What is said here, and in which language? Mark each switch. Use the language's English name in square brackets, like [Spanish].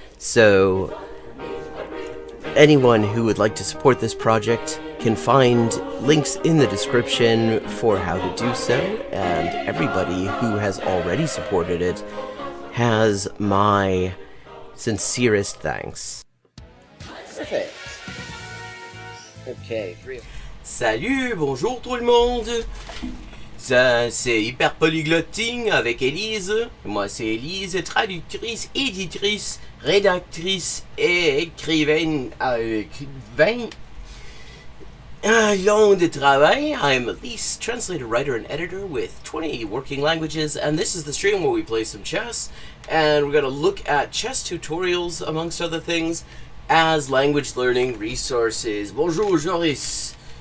[English] So anyone who would like to support this project can find links in the description for how to do so, and everybody who has already supported it has my sincerest thanks. Perfect. Okay, [French] Salut, bonjour tout le monde. Ça, c'est Hyper Polyglotting avec Élise. Moi, c'est Élise, traductrice, éditrice, rédactrice et écrivaine avec 20 long de travail. [English] I'm Elise, translator, writer, and editor with 20 working languages, and this is the stream where we play some chess, and we're going to look at chess tutorials, amongst other things, as language learning resources. [French] Bonjour, Joris.